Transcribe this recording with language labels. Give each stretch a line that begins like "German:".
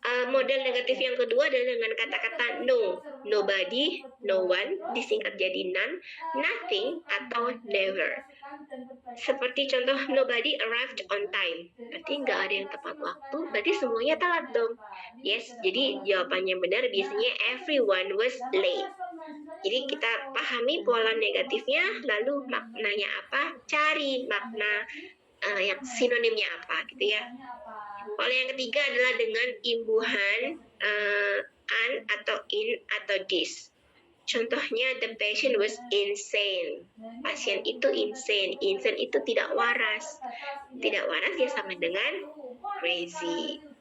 Indonesian: Model negatif yang kedua adalah dengan kata-kata no, nobody, no one, disingkat jadi none, nothing, atau never. Seperti contoh
English: nobody arrived on time,
Indonesian: berarti nggak ada yang tepat waktu, berarti semuanya telat dong. Yes, jadi jawabannya benar biasanya
English: everyone was late.
Indonesian: Jadi kita pahami pola negatifnya, lalu maknanya apa, cari makna yang sinonimnya apa gitu ya. Pola yang ketiga adalah dengan imbuhan an atau in atau this.
English: Contohnya the patient was insane.
Indonesian: Pasien itu insane. Insane itu tidak waras. Tidak waras ya sama dengan crazy.